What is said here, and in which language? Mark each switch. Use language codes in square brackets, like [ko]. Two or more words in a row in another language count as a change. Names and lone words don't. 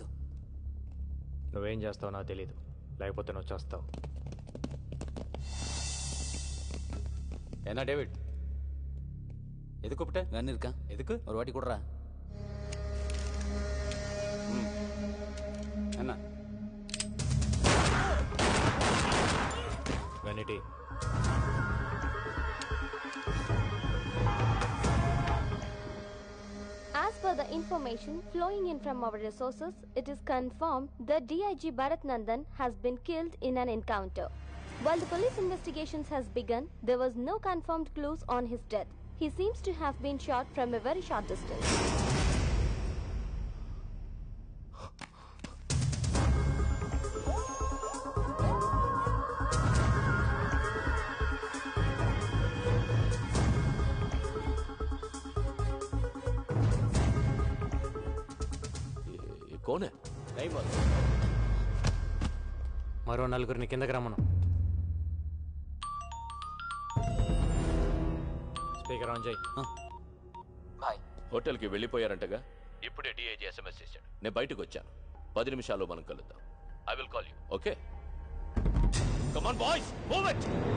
[te] నువ్వేం చేస్తావు నాకు తెలీదు, లేకపోతే నువ్వు చేస్తావు. [ta] என்ன டேவிட், எது கூப்பிட்ட? கன் இருக்கா? எதுக்கு? ஒரு வாட்டி கொடுறா. என்ன [en] వెనిటీ As per the information flowing in from our resources, it is confirmed that DIG Bharat Nandan has been killed in an encounter. While the police investigations has begun, there was no confirmed clues on his death. He seems to have been shot from a very short distance. [hi] कौन है? नहीं बोल. [te] మరో నలుగురిని కిందకి రమ్మను. [en] speaker on [te] చేయి. బాయ్. హోటల్కి వెళ్ళిపోయారంటగా. ఇప్పుడే డిఐజీ ఎస్ఎంఎస్ చేశాడు. నేను బయటకు వచ్చాను. 10 నిమిషాల్లో మనం కలుద్దాం. [en] I will call you. Okay? Come on boys, move it.